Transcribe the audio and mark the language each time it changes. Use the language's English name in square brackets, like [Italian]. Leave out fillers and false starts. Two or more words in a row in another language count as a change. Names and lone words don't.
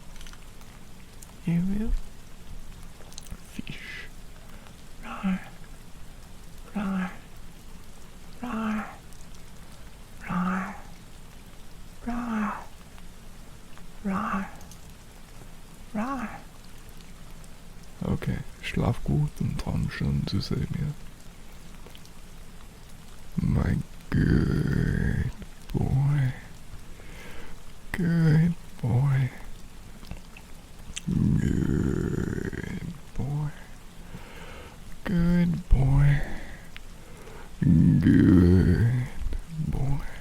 [English] UwU. Fish. Rawr. Rawr. Rawr. Rawr. Rawr. Rawr. Rawr. [German] Okay, schlaf gut und träum schön zu sehen mir. [English] My good boy. Good boy. Good boy. Good boy. Good boy.